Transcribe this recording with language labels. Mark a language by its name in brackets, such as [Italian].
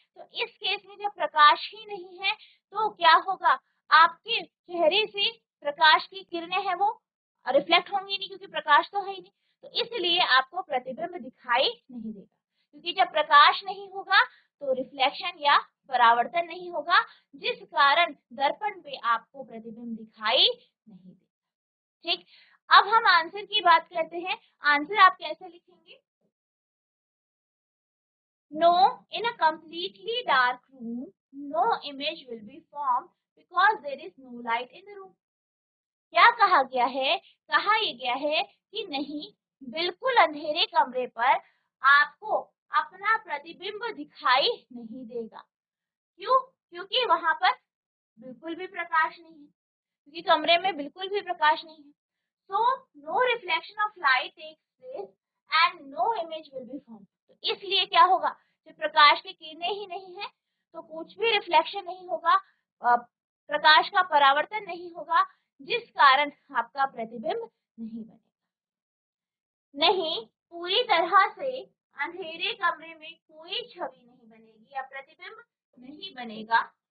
[Hindi] तो इस केस में जब प्रकाश ही नहीं है तो क्या होगा, आपके चेहरे से प्रकाश की किरणें हैं वो रिफ्लेक्ट होंगी नहीं, क्योंकि प्रकाश तो है ही नहीं, तो इसलिए आपको प्रतिबिंब दिखाई नहीं देगा। क्योंकि जब प्रकाश नहीं होगा तो रिफ्लेक्शन या परावर्तन नहीं होगा, जिस कारण दर्पण पे आपको प्रतिबिंब दिखाई नहीं देगा। ठीक, अब हम आंसर की बात करते हैं। आंसर आप कैसे लिखेंगे? [English] No, in a completely dark room, no image will be formed because there is no light in the room. [Hindi] क्या कहा गया है? कहा यह गया है कि नहीं, बिल्कुल अंधेरे कमरे पर आपको अपना प्रतिबिंब दिखाई नहीं देगा। क्यों? क्योंकि वहां पर बिल्कुल भी प्रकाश नहीं है, क्योंकि कमरे में बिल्कुल भी प्रकाश नहीं है। [English] So no reflection of light takes place and no image will be formed. [Hindi] तो इसलिए क्या होगा, जब प्रकाश की किरणें ही नहीं है तो कुछ भी रिफ्लेक्शन नहीं होगा, प्रकाश का परावर्तन नहीं होगा, जिस कारण आपका प्रतिबिंब नहीं बनेगा। नहीं, पूरी तरह से अंधेरे कमरे में कोई छवि नहीं बनेगी या प्रतिबिंब नहीं बनेगा।